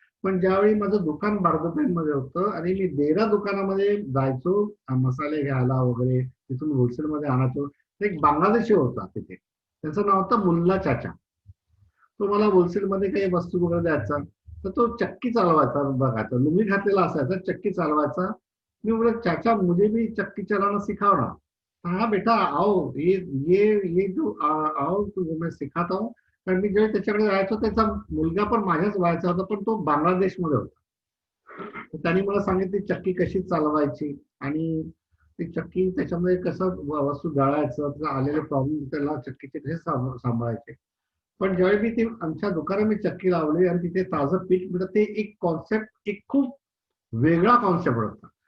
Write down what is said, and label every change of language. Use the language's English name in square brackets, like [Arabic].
[Marathi] पण ज्यावेळी माझं दुकान बार्बरपेठमध्ये होतं आणि मी देरा दुकानामध्ये जायचो मसाले घ्यायला वगैरे, तिथून होलसेलमध्ये आणायचो. एक बांगलादेशी होता तिथे, त्याचं नाव होतं मुल्ला चाचा. तो मला होलसेलमध्ये काही वस्तू वगैरे द्यायचा. तर तो चक्की चालवायचा, बघायचा, लुंगी घातलेला असायचा, चक्की चालवायचा. मी बोला, [Hindi] चाचा मुझे भी चक्की चलाना सिखाओ ना. हाँ बेटा आओ, ये जो आओ तो मैं सिखाता हूँ. [Marathi] कारण मी जेव्हा त्याच्याकडे जायचो, त्याचा मुलगा पण माझ्याच वयाचा होता, पण तो बांगलादेशमध्ये होता. त्यांनी मला सांगितली चक्की कशी चालवायची आणि ती चक्की त्याच्यामध्ये कसं वस्तू दळायचं, आलेले प्रॉब्लेम त्याला चक्कीचे कसे सांभाळायचे. पण ज्यावेळी मी ती आमच्या दुकानात मी चक्की लावली आणि तिथे ताजं पीठ मिळतं, ते एक कॉन्सेप्ट, एक खूप वेगळा कॉन्सेप्ट होता.